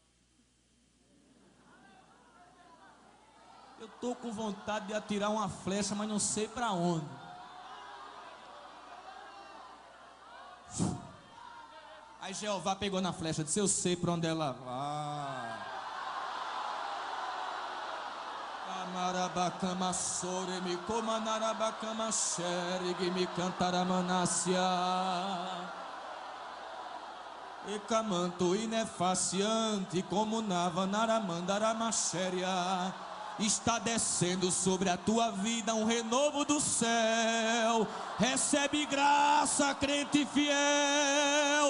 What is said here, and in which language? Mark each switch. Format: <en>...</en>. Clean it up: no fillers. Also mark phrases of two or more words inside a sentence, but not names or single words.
<pt>Eu estou com vontade de atirar uma flecha, mas não sei para onde. Aí Jeová pegou na flecha, disse, eu sei para onde ela vai. Amarabacama sore me comanarabacama xeregue me cantaramanassia. E camanto inefaciante como nava naramandaramaxéria. Está descendo sobre a tua vida um renovo do céu. Recebe graça, crente fiel.</pt>